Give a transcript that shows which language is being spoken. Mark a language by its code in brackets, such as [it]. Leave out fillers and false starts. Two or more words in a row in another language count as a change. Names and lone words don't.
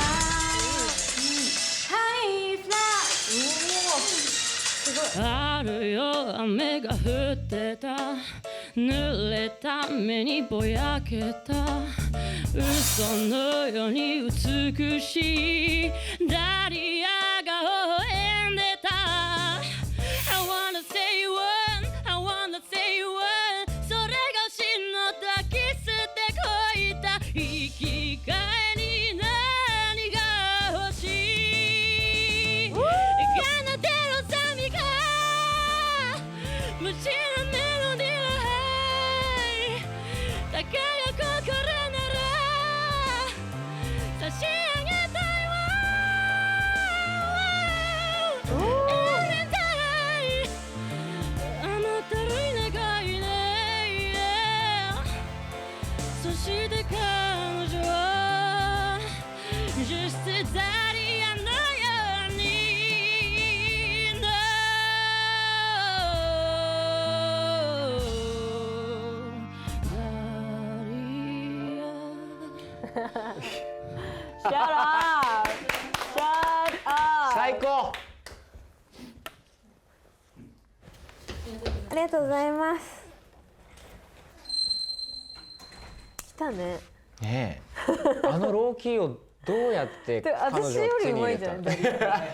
[ja] ハニーフラッシュ。春よ雨が降ってた、濡れた目にぼやけた、嘘のように美しいダリアが微笑んでた。 [en] I wanna say one, I wanna say one、 [ja] それが死の抱き捨てこいた生きがいに何が欲しい、奏でる寂が無知なメロディー、だから心なら差し上げたいわ。 [en] Every time [ja] 甘ったるい願いね、そして彼女は Just ダリアのように No [en] Shut up! Shut up! [ja] 最高。ありがとうございます。来たね。ねえ、ローキーをどうやって彼女を私より手に上手いじ入れたのゃん。